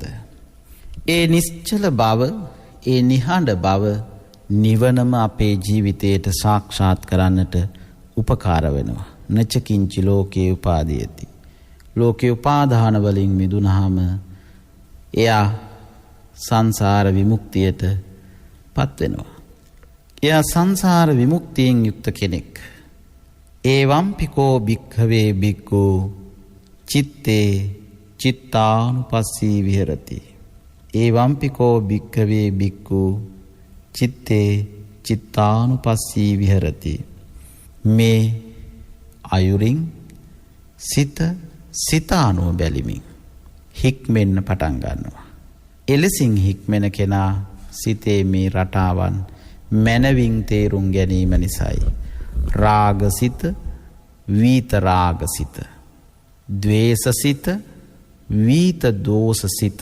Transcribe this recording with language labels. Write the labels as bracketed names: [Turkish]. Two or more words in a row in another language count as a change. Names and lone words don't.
[Sinhala] ඒ නිශ්චල බව, ඒ නිහඬ බව නිවනම අපේ ජීවිතයට සාක්ෂාත් කරන්නට උපකාර වෙනවා. [Pali] නචකින්චි ලෝකේ උපාදීයති. [Sinhala] ලෝකේ උපාදාන වලින් මිදුනහම එයා සංසාර විමුක්තියට පත් වෙනවා. එයා සංසාර විමුක්තියෙන් යුක්ත කෙනෙක්. [Pali] ඒවම්පිකෝ භික්ඛවේ භික්ඛු චිත්තේ චිත්තානුපස්සී විහෙරති. ඒවම්පිකෝ භික්ඛවේ භික්ඛු චිත්තේ චිත්තානුපස්සී විහෙරති. [Sinhala] මේ අයුරින් සිත අනුව බැලිමින් හික්මෙන්න පටන් ගන්නවා. එලෙසින් හික්මෙන කෙනා සිතේ මේ රටාවන් මනවින් තේරුම් ගැනීම නිසායි. රාගසිත, වීත රාගසිත, ද්වේෂසිත, වීත දෝෂසිත.